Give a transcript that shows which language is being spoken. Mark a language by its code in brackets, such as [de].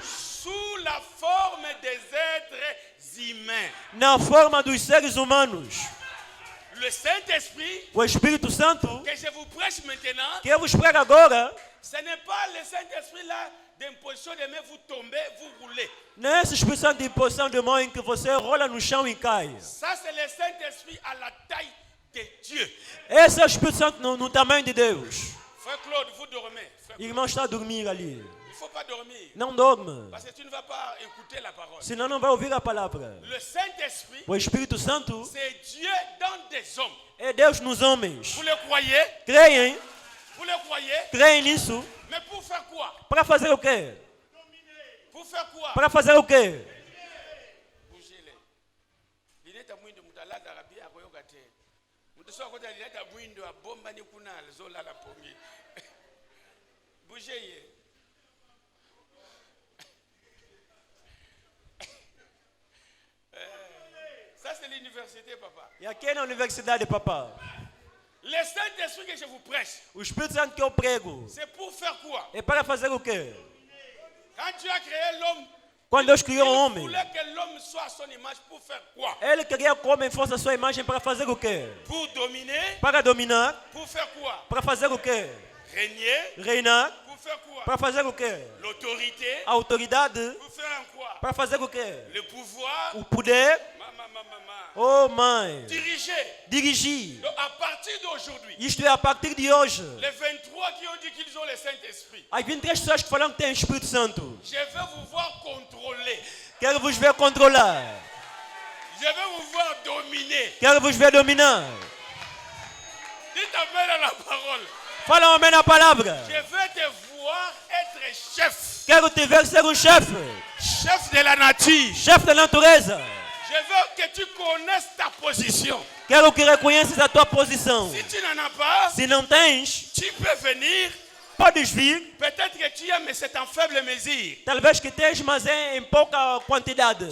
[fr] sous la forme des êtres humains. [pt] na forma dos seres humanos. [fr] Le Saint-Esprit, [pt] O Espírito Santo, [fr] que je vous prêche maintenant, [pt] que eu vos prego agora, [fr] ce n'est pas le Saint-Esprit là d'imposition de main, vous tombez, vous roulez. [pt] não é esse Espírito Santo de posição de mão em que você rola no chão e cai. [fr] Ça, c'est le Saint-Esprit à la taille de Dieu. [pt] Esse é o Espírito Santo no tamanho de Deus. [fr] Frère Claude, vous dormez. Frère, [pt] Irmão está a dormir ali. [fr] il ne faut pas dormir. [pt] Não dorme, [fr] Parce que tu ne vas pas écouter la parole. [pt] senão não vai ouvir a palavra. [fr] Le Saint-Esprit, [pt] O Espírito Santo [fr] c'est Dieu dans des hommes. [pt] é Deus nos homens. [fr] Vous le croyez? [pt] Creem? [fr] Vous le croyez? [pt] Creem nisso? [fr] Mais pour faire quoi? [pt] Para fazer o quê? [fr] Pour faire quoi? [pt] Para fazer o quê? [fr] Bougez-les. [ln] Lineta mwindo mutalata rabia akoyoka te. Mutoso akota lineta mwindo abomba ni kuna zola la pongi. [fr] Bougez-les. Ça c'est l'université, papa. [pt] E aqui é na universidade, papá. [fr] Le Saint-Esprit que je vous prêche, [pt] O Espírito Santo que eu prego [fr] c'est pour faire quoi? [pt] é para fazer o quê? [fr] Quand Dieu a créé l'homme, [pt] Quando Deus criou o [fr] il [pt] homem, [fr] voulait que l'homme soit à son image pour faire quoi? [pt] Ele queria que o homem fosse a sua imagem para fazer o quê? [fr] Pour dominer, [pt] Para dominar, [fr] pour faire quoi? [pt] para fazer o quê? [fr] Régner, [pt] Reinar, [fr] pour faire quoi? [pt] para fazer o quê? [fr] L'autorité, [pt] A autoridade, [fr] pour faire quoi? [pt] para fazer o quê? [fr] Le pouvoir, [pt] O poder, [fr] maman. [pt] oh mãe, [fr] Diriger. [pt] dirigir. [fr] Donc à partir d'aujourd'hui, [pt] Isto é a partir de hoje. [fr] les 23 qui ont dit qu'ils ont le Saint-Esprit, [pt] As 23 pessoas que falam que têm o Espírito Santo, [fr] je vais vous voir contrôler. [pt] quero vos ver controlar. [fr] Je vais vous voir dominer. [pt] Quero vos ver dominar. [fr] Dites amen à la parole. [pt] Fala amém na palavra. [fr] Je vais te voir être chef. [pt] Quero te ver ser um chefe. [fr] Chef de la nature. [pt] Chefe da natureza. [fr] Je veux que tu connaisses ta position. [pt] Quero que reconheças a tua posição. [fr] Si tu n'en as pas, [pt] Se não tens, [fr] tu peux venir. [pt] podes vir. [fr] Peut-être que tu as, mais c'est en faible mesure. [pt] Talvez que tens, mas é em pouca quantidade.